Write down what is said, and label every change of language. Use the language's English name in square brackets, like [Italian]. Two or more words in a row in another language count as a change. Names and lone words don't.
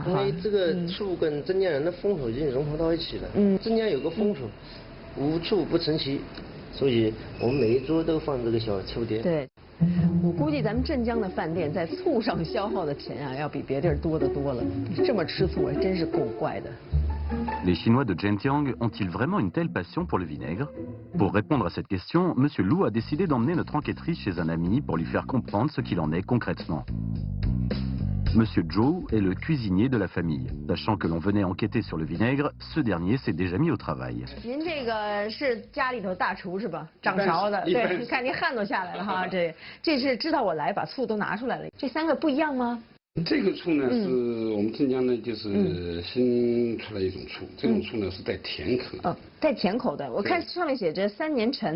[Chinese] 因为这个醋跟镇江人的风土已经融合到一起了。镇江有个风土，无醋不成席，所以我们每一桌都放这个小醋碟。对。我估计咱们镇江的饭店在醋上消耗的钱啊，要比别地儿多得多了。这么吃醋，真是够怪的。 [French] Les Chinois de Zhenjiang ont-ils vraiment une telle passion pour le vinaigre? Pour répondre à cette question, M. Lu a décidé d'emmener notre enquêtrice chez un ami pour lui faire comprendre ce qu'il en est concrètement. M. Zhou est le cuisinier de la famille. Sachant que l'on venait enquêter sur le vinaigre, ce dernier s'est déjà mis au travail. [Chinese] 您这个是家里头大厨是吧？掌勺的，对，看您汗都下来了哈。这是知道我来，把醋都拿出来了。这3个不一样吗？这个醋呢是我们镇江呢就是新出来一种醋，这种醋呢是带甜口的。带甜口的。我看上面写着3年陈。